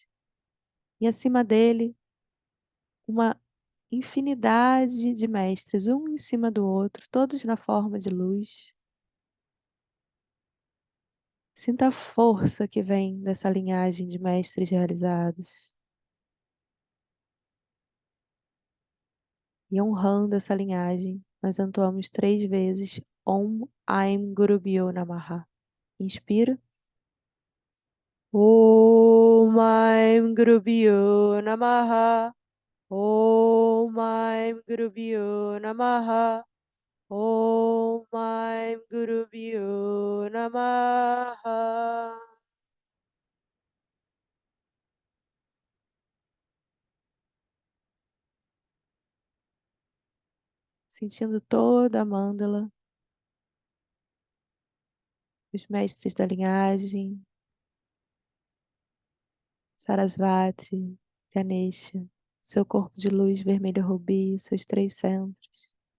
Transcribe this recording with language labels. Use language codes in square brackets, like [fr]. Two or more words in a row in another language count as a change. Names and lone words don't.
[pt] E acima dele, uma infinidade de mestres, um em cima do outro, todos na forma de luz, Sinta a força que vem dessa linhagem de mestres realizados. E honrando essa linhagem, nós entoamos 3 vezes [sa] ॐ ऐं गुरु भ्यो नमः. Inspira. ॐ ऐं गुरु भ्यो नमः. ॐ ऐं गुरु भ्यो नमः. ॐ ऐं गुरु भ्यो नमः. [pt] Sentindo toda a mandala, os mestres da linhagem, Sarasvati, Ganesha, seu corpo de luz vermelha rubi, seus 3 centros.